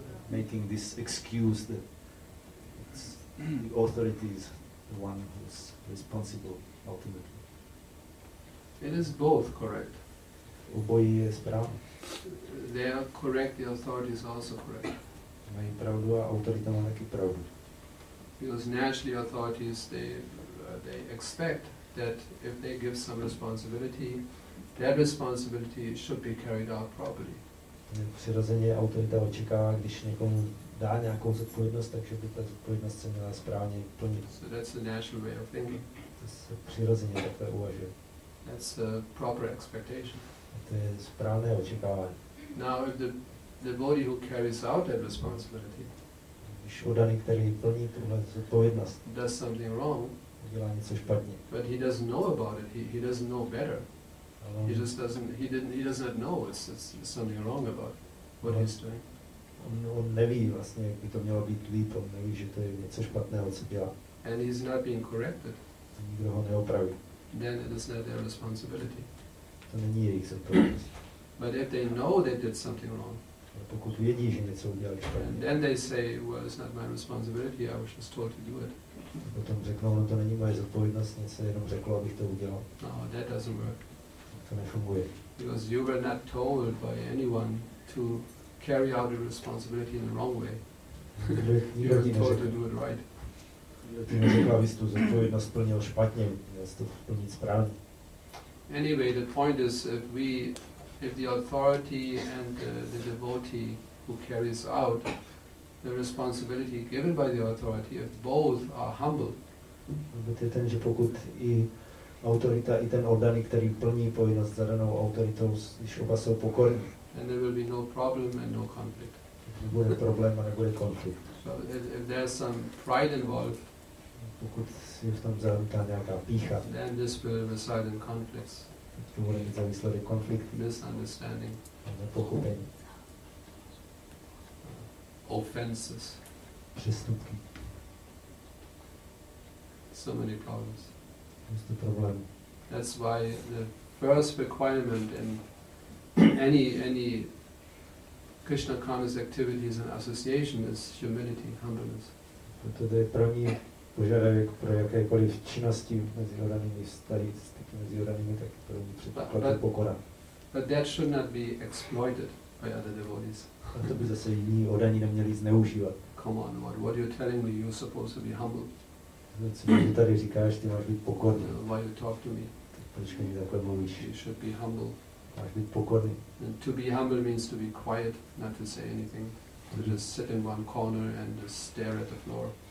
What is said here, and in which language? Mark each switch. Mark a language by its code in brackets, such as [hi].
[en] Making this excuse that it's the authority is the one who's responsible ultimately. It is both correct. [cs] Obojí je správně. [en] They are correct, the authority is also correct. [cs] Mají pravdu a autorita má taky pravdu. [en] Because naturally authorities, they expect that if they give some responsibility, that responsibility should be carried out properly. [cs] Přirozeně autorita očekává, když někomu dá nějakou zodpovědnost, takže by ta zodpovědnost se měla správně plnit. [en] So that's the natural way of thinking. [cs] To se přirozeně takhle uvažuje. [en] That's a proper expectation. [cs] A to je správné očekávání. [en] Now, if the devotee who carries out that responsibility, [cs] když oddaný, který plní tuhle zodpovědnost, [en] does something wrong, [cs] dělá něco špatně, [en] but he doesn't know about it, he doesn't know better. He just doesn't. He does not know it's something wrong about what he's doing. [cs] On neví vlastně, jak by to mělo být líp, on neví, že to je něco špatného, co dělá. [en] And he's not being corrected. [cs] Nikdo ho neopraví. [en] Then it is not their responsibility. [cs] To není jejich zodpovědnost. [en] But if they know they did something wrong, [cs] pokud vědí, že něco udělali [en] and [cs] špatně, [en] then they say, well, it's not my responsibility, I was just told to do it. [cs] potom řeknou, no to není moje zodpovědnost, něco jenom řeklo, abych to udělal. [en] No, that doesn't work. [cs] To nefunguje. [en] Because you were not told by anyone to carry out the responsibility in the wrong way. You were told to do it right. [cs] Ty neřekl, abys tu zodpovědnost plnil špatně, měl jsi to plnit správně. [en] Anyway, the point is, if the authority and the devotee who carries out the responsibility given by the authority, if both are humble, [cs] Je ten, že pokud i autorita, i ten oddaný, který plní povinnost zadanou autoritou, když oba jsou pokorní, [en] then there will be no problem and no conflict. [cs] nebude problém a nebude konflikt. [en] So if there's some pride involved, [cs] Pokud je v tom zahrnutá nějaká pýcha, [en] then this will reside in conflicts, [cs] to bude mít za výsledek konflikt, [en] misunderstanding, [cs] nepochopení, [en] offenses, [cs] přestupky, [en] so many problems. [cs] prostě problém. [en] That's why the first requirement in any Krishna conscious activities and association is humility, humbleness. [cs] Proto to je první požadavek pro jakékoliv činnosti mezi odanými vztahy, styky mezi odanými, tak první předpoklad je pokora. [en] But that should not be exploited by other devotees. [cs] A to by zase jiní odaní neměli zneužívat. [en] Come on, what you're telling me, you're supposed to be humble. [cs] Co mi tady říkáš, ty máš být pokorný. [en] Why you talk to me? [cs] Proč mi takhle mluvíš? [en] You should be humble. [cs] Máš být pokorný. [en] And to be humble means to be quiet, not to say anything, to just sit in one corner and just stare at the floor.